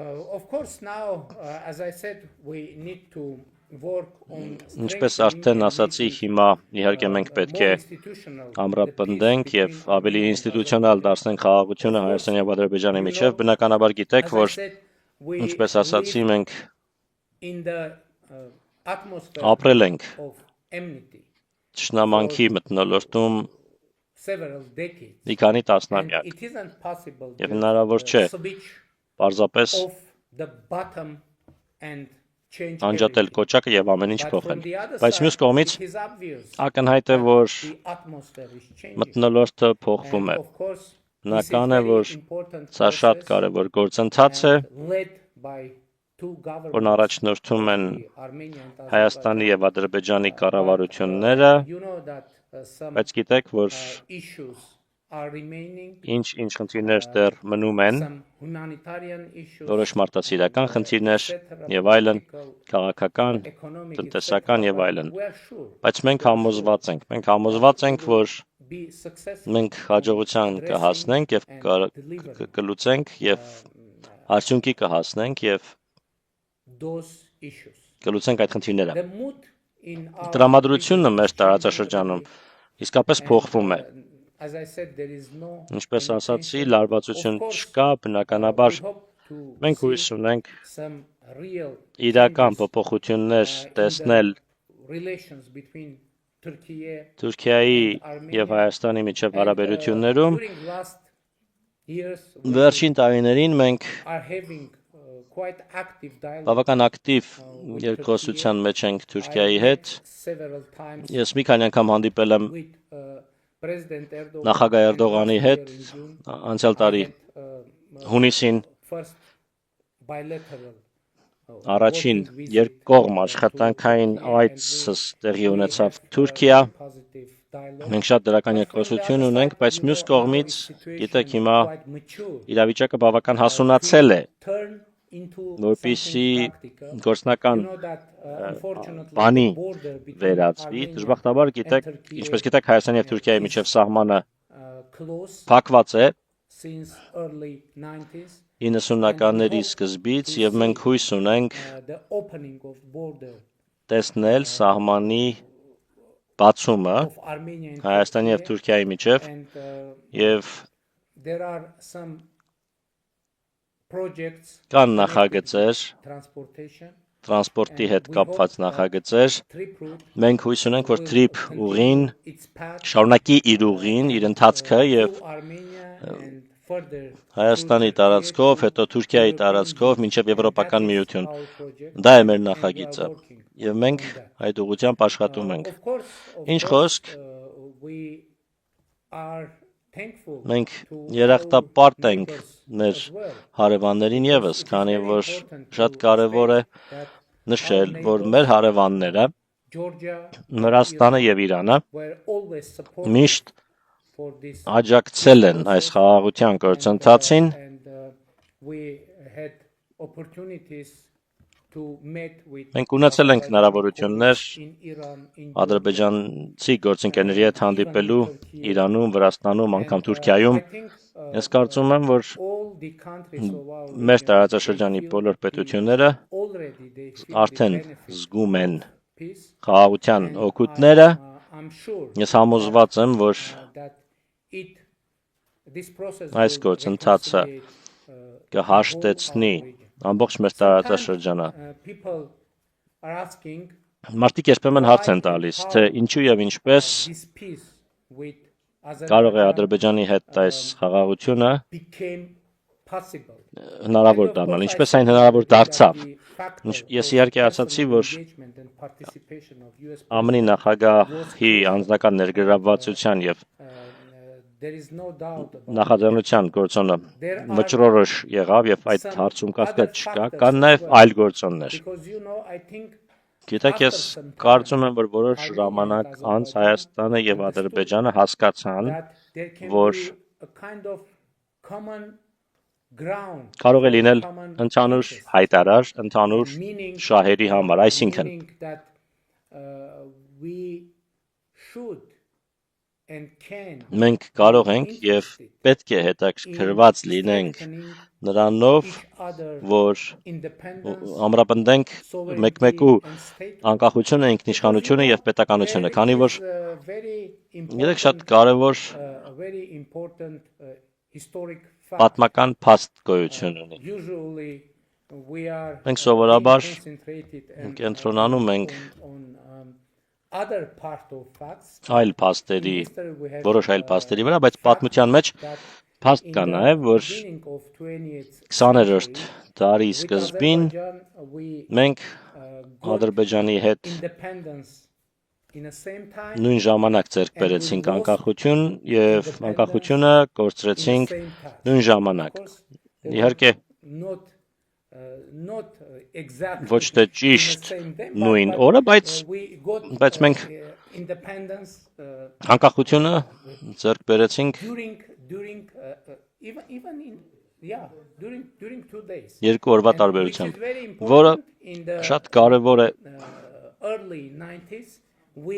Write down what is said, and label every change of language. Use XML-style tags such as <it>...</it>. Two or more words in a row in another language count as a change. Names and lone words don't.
<hy>Ինչպես արդեն ասացի, հիմա իհարկե մենք պետք է ամրապնդենք եւ ավելի ինստիտուցիոնալ դարձնենք խաղաղությունը Հայաստանի եւ Ադրբեջանի միջեւ։ Բնականաբար գիտեք, որ ինչպես ասացի, մենք ապրել ենք Թշնամանքի մթնոլորտում</hy> <en>several decades.</en> <hy>մի քանի</hy> <en>And</en> <hy>տասնամյակ</hy> <en>it isn't possible</en> <hy>եւ</hy> <en>to</en> <hy>հնարավոր չէ</hy> <en>switch</en> <hy>պարզապես</hy> <en>off the bottom and change</en> <hy>անջատել</hy> <en>everything.</en> <hy>կոճակը եւ ամեն ինչ</hy> <en>But</en> <hy>փոխել։</hy> <en>from the other</en> <hy>Բայց</hy> <en>side,</en> <hy>մյուս կողմից</hy> <en>it is obvious</en> <hy>ակնհայտ է,</hy> <en>that</en> <hy>որ</hy> <en>the atmosphere is changing.</en> <hy>մթնոլորտը փոխվում է։</hy> <en>And of course, this is</en> <hy>Բնական է,</hy> <en>very</en> <hy>որ</hy> <en>important</en> <hy>սա շատ</hy> <en>process</en> <hy>կարևոր գործընթաց է,</hy> <en>and led by two governments,</en> <hy>որն առաջնորդում են</hy> <en>the Armenia and</en> <hy>Հայաստանի</hy> <en>Azerbaijan.</en> <hy>եւ Ադրբեջանի կառավարությունները,</hy> <en>You know that some</en> <hy>բայց գիտեք, որ</hy> <en>issues are remaining,</en> <hy>ինչ խնդիրներ դեռ մնում են,</hy> <en>some humanitarian issues,</en> <hy>որոշ մարդասիրական խնդիրներ եւ այլն, քաղաքական,</hy> <en>economic,</en> <hy>տնտեսական եւ</hy> <en>etc.</en> <hy>այլն։</hy> <en>But we are sure</en> <hy>Բայց մենք համոզված ենք, որ</hy> <en>be successful</en> <hy>մենք հաջողության կհասնենք եւ կլուծենք եւ արդյունքի կհասնենք եւ</hy> <en>those issues.</en> <hy>կլուծենք այդ խնդիրները։</hy> <en>The mood in our</en> <hy>Տրամադրությունը</hy> <en>region</en> <hy>մեր</hy> <en>is</en> <hy>տարածաշրջանում</hy> <en>changing</en> <hy>իսկապես</hy> <en>and,</en> <hy>փոխվում է։</hy> <en>as I said, there is no</en> <hy>Ինչպես ասացի,</hy> <en>intention.</en> <hy>լարվածություն</hy> <en>Of course,</en> <hy>չկա, բնականաբար</hy> <en>we hope to</en> <hy>մենք</hy> <en>see</en> <hy>հույս ունենք</hy> <en>some real</en> <hy>իրական</hy> <en>changes,</en> <hy>փոփոխություններ</hy> <en>in the</en> <hy>տեսնել</hy> <en>relations between Turkey</en> <hy>Թուրքիայի</hy> <en>and Armenia.</en> <hy>եւ Հայաստանի միջև</hy> <en>And,</en> <hy>հարաբերություններում։</hy> <en>during last years, we</en> <hy>Վերջին տարիներին մենք</hy> <en>are having quite active dialogue.</en> <hy>բավական ակտիվ երկխոսության մեջ ենք Թուրքիայի հետ։</hy> <en>Several times</en> <hy>Ես մի քանի անգամ հանդիպել եմ</hy> <en>with President Erdogan</en> <hy>նախագահ</hy> <en>and</en> <hy>Էրդողանի</hy> <en>last</en> <hy>հետ</hy> <en>year in June,</en> <hy>անցյալ տարի</hy> <en>I had,</en> <hy>հունիսին</hy> <en>first bilateral</en> <hy>առաջին</hy> <en>working visit</en> <hy>երկկողմ</hy> <en>to</en> <hy>աշխատանքային</hy> <en>Turkey, and</en> <hy>այցս տեղի</hy> <en>we</en> <hy>ունեցավ</hy> <en>have,</en> <hy>Թուրքիա։</hy> <en>positive dialogue.</en> <hy>Մենք շատ դրական</hy> <en>But from the</en> <hy>երկխոսություն</hy> <en>other</en> <hy>ունենք,</hy> <en>side,</en> <hy>բայց</hy> <en>you</en> <hy>մյուս</hy> <en>know,</en> <hy>կողմից</hy> <en>Hungary situation</en> <hy>գիտեք</hy> <en>is</en> <hy>հիմա</hy> <en>quite mature.</en> <hy>իրավիճակը բավական հասունացել է,</hy> <en>Turn into</en> <hy>որպեսզի</hy> <en>something practical.</en> <hy>գործնական</hy> <en>You know that, unfortunately,</en> <hy>բանի</hy> <en>the border between</en> <hy>վերածվի։</hy> <en>Armenia</en> <hy>Դժբախտաբար գիտեք,</hy> <en>and Turkey</en> <hy>ինչպես գիտեք, Հայաստանի եւ Թուրքիայի միջև սահմանը</hy> <en>close</en> <hy>փակված է</hy> <en>since early 90s.</en> <hy>90-ականների սկզբից եւ մենք հույս ունենք</hy> <en>The opening of border</en> <hy>տեսնել սահմանի բացումը</hy> <en>of Armenia and</en> <hy>Հայաստանի եւ</hy> <en>Turkey,</en> <hy>Թուրքիայի միջև</hy> <en>and</en> <hy>եւ</hy> <en>there are some projects</en> <hy>կան</hy> <en>connected</en> <hy>նախագծեր,</hy> <en>with transportation,</en> <hy>տրանսպորտի հետ կապված նախագծեր։</hy> <en>trip route</en> <hy>Մենք հույս ունենք, որ TRIP</hy> <en>will</en> <hy>ուղին</hy> <en>continue its path</en> <hy>շարունակի իր ուղին, իր ընթացքը եւ</hy> <en>through Armenia and further</en> <hy>Հայաստանի</hy> <en>through</en> <hy>տարածքով,</hy> <en>Turkey</en> <hy>հետո</hy> <en>to</en> <hy>Թուրքիայի</hy> <en>European</en> <hy>տարածքով</hy> <en>Union.</en> <hy>մինչև Եվրոպական</hy> <en>And that is</en> <hy>միություն։</hy> <en>our project,</en> <hy>Դա է մեր</hy> <en>and we are</en> <hy>նախագիծը</hy> <en>working</en> <hy>եւ մենք</hy> <en>on that.</en> <hy>այդ ուղղությամբ աշխատում ենք։</hy> <en>Of course,</en> <hy>Ինչ խոսք,</hy> <en>we are thankful</en> <hy>մենք</hy> <en>to</en> <hy>երախտապարտ</hy> <en>our</en> <hy>ենք</hy> <en>neighbors</en> <hy>մեր</hy> <en>as well.</en> <hy>հարևաններին եւս,</hy> <en>It is</en> <hy>քանի</hy> <en>very</en> <hy>որ</hy> <en>important</en> <hy>շատ</hy> <en>to</en> <hy>կարեւոր է</hy> <en>state that</en> <hy>նշել,</hy> <en>our</en> <hy>որ</hy> <en>neighbors,</en> <hy>մեր հարևանները</hy> <en>Georgia,</en> <hy>Վրաստանը եւ Իրանը</hy> <en>were always supportive</en> <hy>միշտ</hy> <en>for this</en> <hy>աջակցել են այս խաղաղության գործընթացին</hy> <en>and we had opportunities to meet with</en> <hy>Մենք ունեցել ենք հնարավորություններ</hy> <en>in Iran, in</en> <hy>ադրբեջանցի գործընկերների հետ հանդիպելու Իրանում, Վրաստանում, անգամ Թուրքիայում։ Ես կարծում եմ, որ</hy> <en>all the countries of our</en> <hy>մեր</hy> <en>region,</en> <hy>տարածաշրջանի</hy> <en>they feel</en> <hy>բոլոր պետությունները</hy> <en>already they feel</en> <hy>արդեն</hy> <en>the benefit</en> <hy>զգում են</hy> <en>of peace.</en> <hy>խաղաղության</hy> <en>And</en> <hy>օգուտները։</hy> <en>I'm sure</en> <hy>Ես համոզված եմ, որ</hy> <en>that this process</en> <hy>այս</hy> <en>will</en> <hy>գործընթացը</hy> <en>reconciliate,</en> <hy>կհաշտեցնի</hy> <en>the whole our region.</en> <hy>ամբողջ մեր տարածաշրջանը։</hy> <en>People are asking</en> <hy>Մարդիկ երբեմն հարց են տալիս, թե ինչու եւ ինչպես</hy> <en>this peace with</en> <hy>կարող է</hy> <en>Azerbaijan</en> <hy>Ադրբեջանի հետ այս խաղաղությունը</hy> <en>became possible.</en> <hy>հնարավոր</hy> <en>And of</en> <hy>դառնալ,</hy> <en>course,</en> <hy>ինչպես</hy> <en>I</en> <hy>այն</hy> <en>think</en> <hy>հնարավոր</hy> <en>that</en> <hy>դարձավ։</hy> <en>the factor</en> <hy>Ես</hy> <en>of</en> <hy>իհարկե</hy> <en>personal</en> <hy>ասացի, որ</hy> <en>engagement and participation of US</en> <hy>ԱՄՆ-ի նախագահի անձնական ներգրավվածության եւ</hy> <en>there is no doubt about</en> <hy>նախաձեռնության գործոնը</hy> <en>There are</en> <hy>մճրորոշ եղավ եւ այդ</hy> <en>some</en> <hy>հարցում</hy> <en>other</en> <hy>կասկած չկա,</hy> <en>factors</en> <hy>կան</hy> <en>as</en> <hy>նաեւ</hy> <en>well.</en> <hy>այլ գործոններ։</hy> <en>because I think</en> <hy>Գիտեք, ես կարծում եմ, որ որոշ ժամանակ անց Հայաստանը եւ Ադրբեջանը հասկացան,</hy> <en>that there can</en> <hy>որ</hy> <en>be a kind of common ground</en> <hy>կարող է լինել</hy> <en>common</en> <hy>ընդհանուր</hy> <en>interest,</en> <hy>հայտարար, ընդհանուր</hy> <en>meaning</en> <hy>շահերի համար, այսինքն</hy> <en>meaning that we should and can</en> <hy>մենք կարող ենք եւ պետք է հետաքրքրված լինենք նրանով,</hy> <en>each other</en> <hy>որ</hy> <en>independence,</en> <hy>ամրապնդենք</hy> <en>sovereignty</en> <hy>մեկ-մեկու</hy> <en>and state.</en> <hy>անկախությունը, ինքնիշխանությունը եւ պետականությունը, քանի որ գիտեք շատ կարեւոր</hy> <en>very important historic fact.</en> <hy>պատմական փաստ գոյություն ունի։</hy> <en>Usually we are</en> <hy>Մենք սովորաբար</hy> <en>concentrated and</en> <hy>կենտրոնանում ենք</hy> <en>on other part of facts.</en> <hy>այլ փաստերի,</hy> <en>History we have,</en> <hy>որոշ այլ փաստերի վրա, բայց պատմության մեջ</hy> <en>that</en> <hy>փաստ</hy> <en>in</en> <hy>կա</hy> <en>the</en> <hy>նաև, որ</hy> <en>beginning of 20th</en> <hy>20-րդ</hy> <en>century,</en> <hy>դարի</hy> <en>with</en> <hy>սկզբին</hy> <en>Azerbaijan, we</en> <hy>մենք</hy> <en>got</en> <hy>Ադրբեջանի հետ</hy> <en>independence in the same time,</en> <hy>նույն ժամանակ ձեռք բերեցինք անկախություն եւ անկախությունը</hy> <en>in the</en> <hy>կորցրեցինք</hy> <en>same time.</en> <hy>նույն ժամանակ։</hy> <en>Of course, they</en> <hy>Իհարկե</hy> <en>were not exactly</en> <hy>ոչ թե</hy> <en>in the</en> <hy>ճիշտ</hy> <en>same day,</en> <hy>նույն</hy> <en>but,</en> <hy>օրը, բայց</hy> <en>we got</en> <hy>բայց մենք</hy> <en>independence</en> <hy>անկախությունը ձեռք բերեցինք</hy> <en>during even in during 2 days.</en> <hy>երկու օրվա</hy> <en>And which is</en> <hy>տարբերությամբ,</hy> <en>very</en> <hy>որը</hy> <en>important in the</en> <hy>շատ կարևոր է</hy> <en>early 90s. We</en>